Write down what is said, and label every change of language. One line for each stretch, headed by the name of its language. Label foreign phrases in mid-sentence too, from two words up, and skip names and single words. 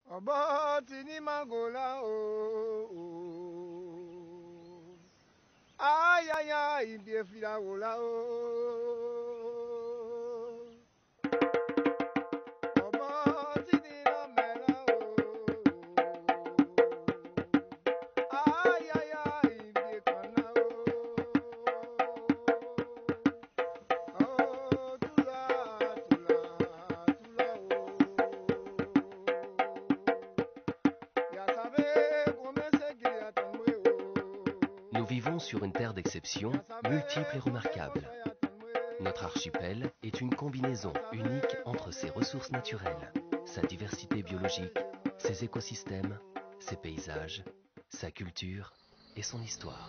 French: Obotini mangola o. Ay ay ay biefila ola o. Obotini no mela o. Ay ay ay biekana o. Oh tula tula tula o. Nous vivons sur une terre d'exception, multiple et remarquable. Notre archipel est une combinaison unique entre ses ressources naturelles, sa diversité biologique, ses écosystèmes, ses paysages, sa culture et son histoire.